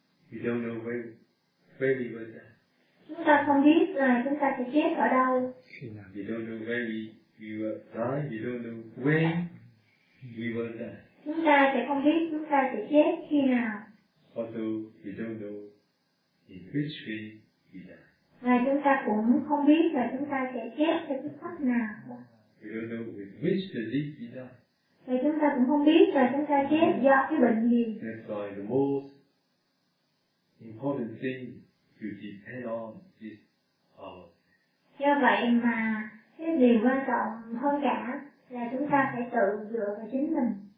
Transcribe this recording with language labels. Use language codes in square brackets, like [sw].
[en] We don't know where we will die. [vi] Chúng ta không biết là chúng ta sẽ chết ở đâu. [en] We don't know where we will die. We don't know when we will die. [vi] Chúng ta sẽ không biết chúng ta sẽ chết khi nào. [en] Also, we don't know in which way we die. [vi] Và chúng ta cũng không biết là chúng ta sẽ chết theo cái cách nào. [en] We don't know with which disease we die. [vi] Và chúng ta cũng không biết là chúng ta chết do cái bệnh gì. [en] That's why the most important thing to depend on is our. [vi] Do vậy mà cái điều quan trọng hơn cả là chúng ta phải tự dựa vào chính mình.